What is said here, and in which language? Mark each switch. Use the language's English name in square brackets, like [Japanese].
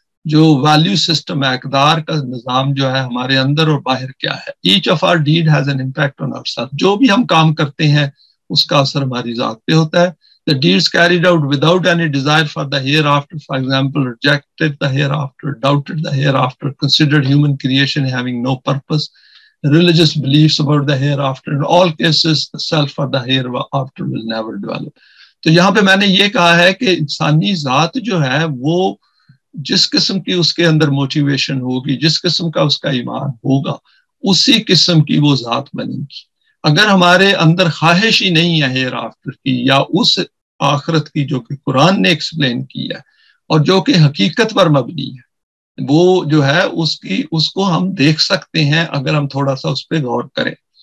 [Urdu] جو value system ہے، اقدار کا نظام جو ہے ہمارے اندر اور باہر کیا ہے۔ [English] Each of our deed has an impact on our self. [Urdu] جو بھی ہم کام کرتے ہیں اس کا اثر ہماری ذات پہ ہوتا ہے۔ [English] The deeds carried out without any desire for the hereafter, for example, rejected the hereafter, doubted the hereafter, considered human creation having no purpose, religious beliefs about the hereafter. In all cases, the self for the hereafter will never develop. [Urdu] تو یہاں پہ میں نے یہ کہا ہے کہ انسانی ذات جو ہے وہ جس قسم کی اس کے اندر موٹیویشن ہوگی، جس قسم کا اس کا ایمان ہوگا، اسی قسم کی وہ ذات بنے گی۔ اگر ہمارے اندر خواہش ہی نہیں ہے ہیر آفٹر کی، یا اس آخرت کی جو کہ قرآن نے ایکسپلین کی ہے اور جو کہ حقیقت پر مبنی ہے، وہ جو ہے اس کو ہم دیکھ سکتے ہیں اگر ہم تھوڑا سا اس پہ غور کریں۔